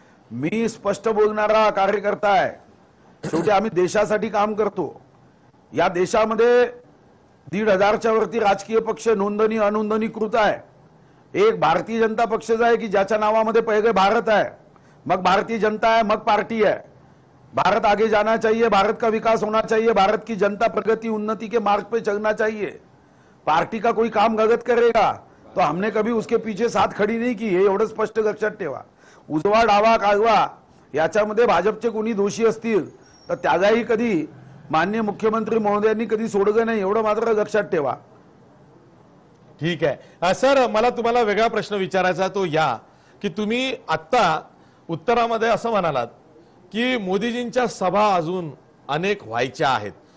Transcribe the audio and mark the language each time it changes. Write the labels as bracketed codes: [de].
[mr] मी स्पष्ट बोलणारा कार्यकर्ता आहे. शेवटी आम्ही देशासाठी काम करतो. या देशामध्ये 1,500च्या वरती राजकीय पक्ष नोंदणी अनोंदणीकृत आहे. एक भारतीय जनता पक्षच आहे की ज्याच्या नावामध्ये पहिले भारत आहे, मग भारतीय जनता आहे, [hi] मग पार्टी है. भारत आगे जाना चाहिए, भारत का विकास होना चाहिए, भारत की जनता प्रगति उन्नति के मार्ग पे चलना चाहिए. पार्टी का कोई काम गलत करेगा तो हमने कभी उसके पीछे साथ खड़ी नहीं की, [mr] हे एवढं स्पष्ट लक्षात ठेवा. उजवा डावा कालवा याच्यामध्ये भाजपचे कोणी दोषी असतील तर त्यालाही कधी माननीय मुख्यमंत्री महोदयांनी कधी सोडलं नाही, एवढं मात्र लक्षात ठेवा. ठीक आहे सर, मला तुम्हाला वेगळा प्रश्न विचारायचा तो या की तुम्ही आत्ता उत्तरामध्ये असं म्हणालात की मोदीजींच्या सभा अजून अनेक व्हायच्या आहेत.